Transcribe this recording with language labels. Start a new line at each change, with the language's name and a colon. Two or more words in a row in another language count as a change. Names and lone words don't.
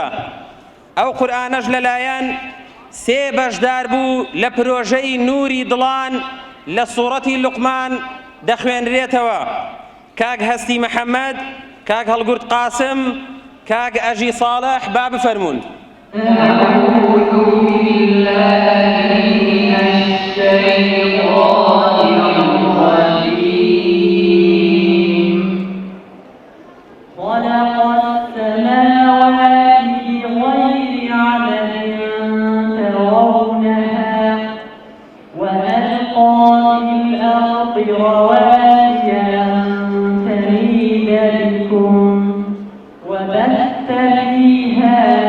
Central Kurdish: ئەو قورئانەش لەلایەن سێ بەشدار بوو لە پرۆژەی نوری دڵان لە سوورەتی لوقمان دەخوێنرێتەوە. کاک هەستی محەممەد، کاک هەڵگورد قاسم، کاک ئەژی ساڵح با بفەرمونون.
Arabic: أعوذ بالله من الشيطان الرجيم. خلق السماوات بغير عمد ترونها وألقى في الأرض رواسي أن تميد بكم وبث فيها